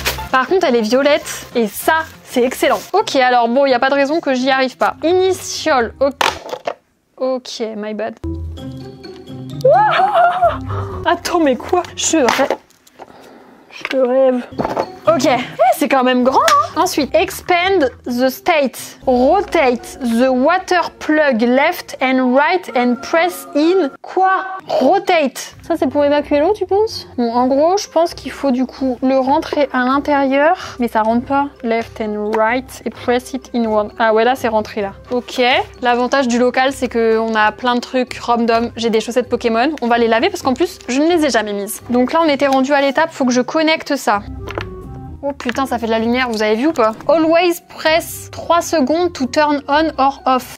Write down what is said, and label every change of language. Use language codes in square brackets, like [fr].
[fr] Par contre, elle est violette et ça, c'est excellent. Ok, alors bon, il n'y a pas de raison que j'y arrive pas. [en] Initial, ok, my bad. [fr] Attends, mais quoi? Je rêve. Ok, c'est quand même grand, hein. [en] Ensuite, expand the state. Rotate the water plug left and right and press in. [fr] Quoi? Rotate. Ça, c'est pour évacuer l'eau, tu penses? Bon, en gros, je pense qu'il faut du coup le rentrer à l'intérieur, mais ça rentre pas. [en] Left and right [fr] et [en] press it inward. [fr] Ah ouais, là, c'est rentré là. Ok. L'avantage du local, c'est qu'on a plein de trucs random. J'ai des chaussettes Pokémon. On va les laver parce qu'en plus, je ne les ai jamais mises. Donc là, on était rendu à l'étape, faut que je connecte ça. Oh putain, ça fait de la lumière, vous avez vu ou pas? [en] Always press 3 secondes to turn on or off.